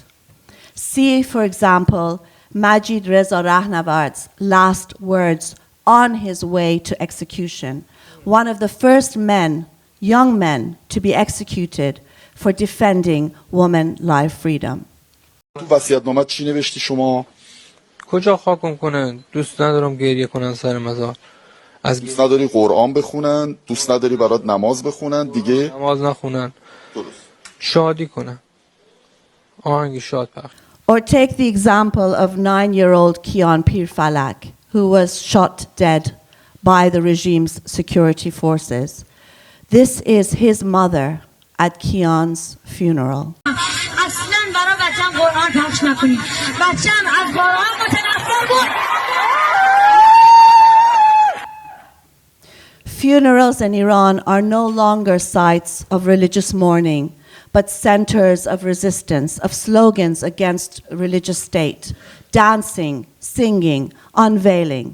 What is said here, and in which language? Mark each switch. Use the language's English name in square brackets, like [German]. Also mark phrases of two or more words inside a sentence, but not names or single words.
[English] See, for example, Majid Reza Rahnavard's last words on his way to execution, one of the first men, young men, to be executed for defending woman life freedom. [Persian] تو وصیت‌نامه چی نوشتی شما؟ کجا خاکم کنن؟ دوست ندارم گریه کنن سر مزار. از دوست نداری قرآن بخونن، دوست نداری برات نماز بخونن، دیگه نماز نخونن. درست. شادی کنن. آهنگ شاد پخش. [English] Or take the example of 9-year-old Kian Pirfalak, who was shot dead by the regime's security forces. This is his mother at Kian's funeral. Funerals in Iran are no longer sites of religious mourning, but centers of resistance, of slogans against religious state, dancing, singing, unveiling.